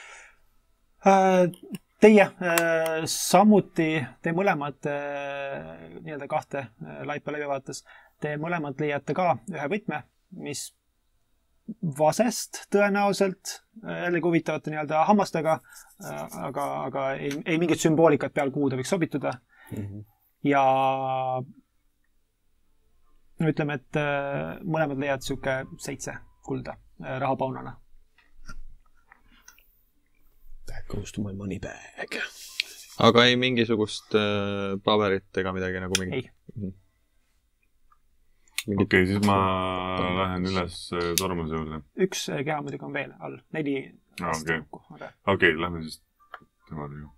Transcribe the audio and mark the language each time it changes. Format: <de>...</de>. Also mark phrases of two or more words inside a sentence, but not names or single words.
<et>Teie samuti, te mõlemad nii-öelda kahte laipa läbi vaates, te mõlemad leiate ka ühe võtme, mis vasest tõenäoliselt jällegi huvitavate nii-öelda hammastega, aga ei mingit sümboolikat peal, kuhu ta võiks sobituda. Ja ütleme, et mõlemad leiad siuke 7 kulda rahapaunana.</et> <en>That goes to my money bag.</en> <et>Aga ei mingisugust paberit ega midagi nagu mingi? Ei. Okei, siis ma lähen üles tormuse juurde. 1 keha muidugi on veel all. 4 Okei, lähme siis temale ju.</et>